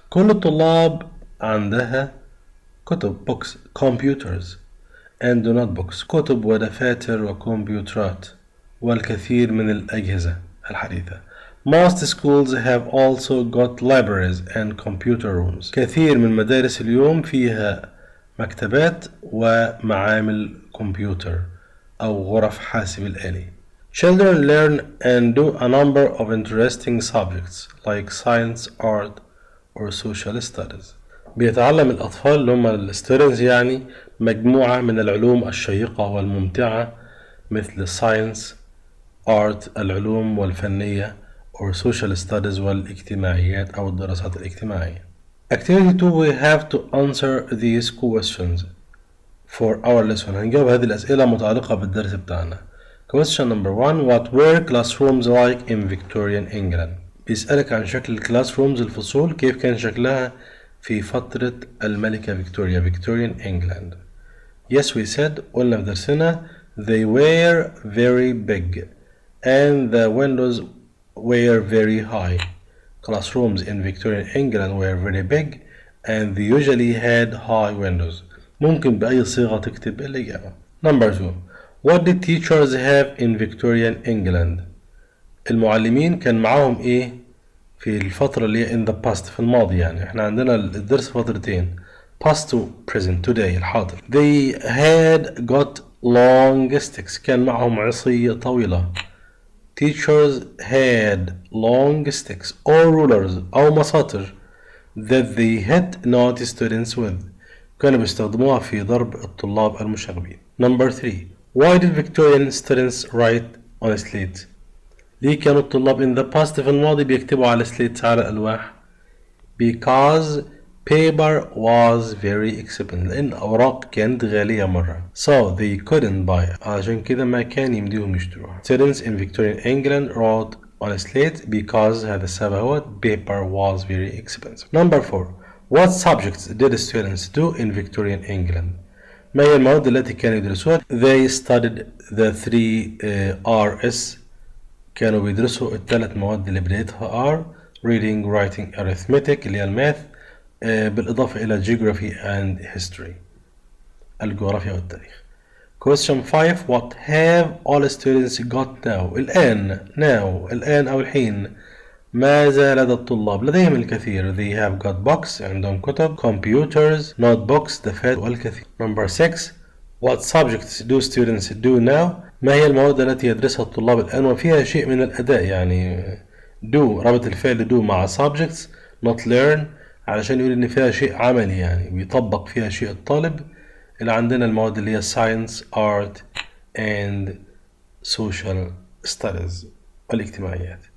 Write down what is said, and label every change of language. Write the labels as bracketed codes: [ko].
[ar] كل الطلاب عندها كتب [en] books computers and notebooks [ar] كتب ودفاتر وكمبيوترات والكثير من الأجهزة الحديثة. [en] Most schools have also got libraries and computer rooms. [ar] كثير من مدارس اليوم فيها مكتبات ومعامل كمبيوتر أو غرف حاسب الآلي. [en] Children learn and do a number of interesting subjects like science, art or social studies. [ar] بيتعلم الأطفال اللي هم الستودنتس يعني مجموعة من العلوم الشيقة والممتعة مثل science, art العلوم والفنية [en] or social studies [ar] والاجتماعيات أو الدراسات الاجتماعية. [en] Activity 2 we have to answer these questions for our lesson. [ar] هنجاوب هذه الأسئلة متعلقة بالدرس بتاعنا. [en] Question number 1. What were classrooms like in Victorian England? [ar] بيسألك عن شكل الكلاس رومز الفصول كيف كان شكلها في فترة الملكة فيكتوريا Victorian England. [en] Yes we said [ar] قلنا في درسنا [en] they were very big and the windows were very high. Classrooms in Victorian England were very big and they usually had high windows. [ar] ممكن بأي صيغة تكتب الإجابة. [en] Number 2. What did teachers have in Victorian England? [ar] المعلمين كان معاهم إيه في الفترة اللي [en] in the past [ar] في الماضي يعني إحنا عندنا الدرس فترتين [en] past to present today [ar] الحاضر. [en] They had got long sticks [ar] كان معهم عصي طويلة. [en] Teachers had long sticks or rulers [ar] أو مساطر [en] that they hit naughty students with [ar] كانوا بيستخدموها في ضرب الطلاب المشاغبين. [en] Number 3. Why did Victorian students write on a slate? [ar] ليه كانوا الطلاب [en] in the past [ar] في الماضي بيكتبوا على [en] slates [ar] على الألواح؟ [en] Because paper was very expensive. [ar] لأن الأوراق كانت غالية مرة. [en] So they couldn't buy it. [ar] عشان كده ما كان يمديهم يشتروها. [en] Students in Victorian England wrote on a slate because [ar] هذا السبب هو [en] paper was very expensive. Number 4. What subjects did students do in Victorian England? [ar] ما هي المواد التي كانوا يدرسوها؟ [en] They studied the 3 R's. [ar] كانوا بيدرسوا الثلاث مواد اللي بدايتها R: [en] reading, writing, arithmetic [ar] اللي هي الماث، بالإضافة إلى [en] geography and history [ar] الجغرافيا والتاريخ. [en] Question 5. What have all students got now? [ar] الآن أو الحين ماذا لدى الطلاب؟ لديهم الكثير. [en] They have got books. [ar] عندهم كتب. [en] Computers, notebooks, [ar] دفاتر والكثير. [en] Number 6. What subjects do students do now? [ar] ما هي المواد التي يدرسها الطلاب الآن وفيها شيء من الأداء؟ يعني do ربط الفعل do مع subjects not learn علشان يقول إن فيها شيء عملي، يعني بيطبق فيها شيء الطالب. اللي عندنا المواد اللي هي [en] science, art and social studies [ar] والاجتماعيات.